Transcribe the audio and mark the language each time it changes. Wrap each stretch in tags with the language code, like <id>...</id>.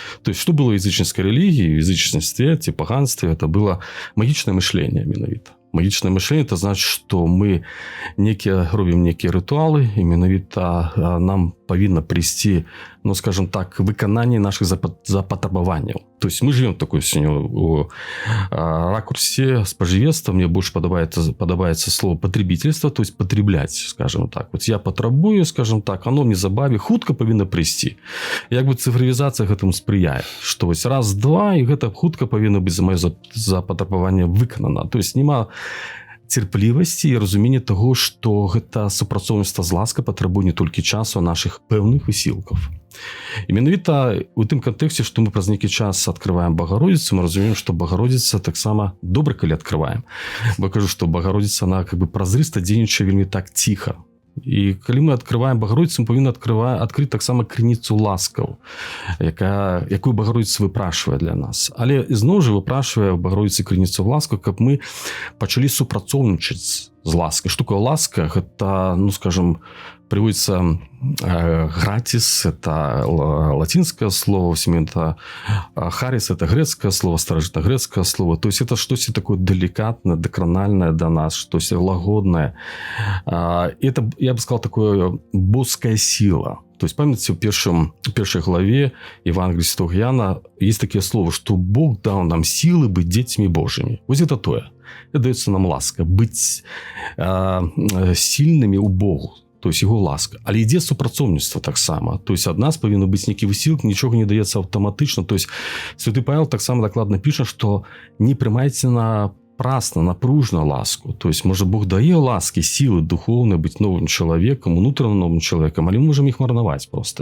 <be>То есть, што было язычніцкай рэлігіі, язычніцтве ці паганстве, это было магічнае мышленне менавіта. Магічнае мышленне – это значит, што мы робім некія рытуалы, і менавіта нам павінна прыйсці, ну, скажем так, выкананне наших запатрабаванняў.</be> <ru>То есть мы живем такой сёння у ракурсе спажывецтва. Мне больш падабаецца слово потребительство, то есть потреблять, скажем так.</ru> <be>Вот я патрабую, скажем так, оно мне забаве хутка павінна прыйсці. Як бы цифровізацыя гэтаму спрыяе, што вось раз, два, і гэта хутка павінна быць за маё запатрабаванне выканана. То есть нема цярплівасці і разуменне таго, што гэта супрацоўніцтва з ласкай патрабуе не толькі часу, а нашых пэўных высілкаў. І менавіта у тым кантэксце, што мы праз нейкі час адкрываем Богородицу, мы разумеем, што Богородица таксама добра, калі адкрываем. Бо кажу, што Богородица, она как бы празрыста дзейнічае вельмі так ціха. І калі мы адкрываем Багародзіцу, мы павінны адкрыць таксама крыніцу ласкаў, якую Багародзіца выпрашвае для нас. Але ізноў жа выпрашвае Багародзіцы крыніцу ласкаў, каб мы пачалі супрацоўнічаць з ласкай. Што такое ласка?</be> <ru>Гэта, ну, скажем, приводится гратис, это латинское слово, это харис, это грецкое слово, старожитно-грецкое слово. То есть это что-то такое деликатное, докрональное до нас, что-то лагодное. Это, я бы сказал, такое божская сила. То есть, помните, в первой главе Евангелия Святого Иоанна есть такие слова, что Бог дал нам силы быть детьми Божьими. Вот это то. Это дается нам ласка, быть сильными у Бога. То есть его ласка.</ru> <be>Але ідзе супрацоўніцтва таксама. То есть ад нас павінны быць нейкі высілак, нічога не даецца аўтаматычна. То есть Святы Павел таксама дакладна піша, што не прымайце напрасна, напружна ласку. То есть, можа, Бог дае ласкі, сілы духоўныя быць новым чалавекам, унутраным новым чалавекам, але мы можам іх марнаваць проста.</be>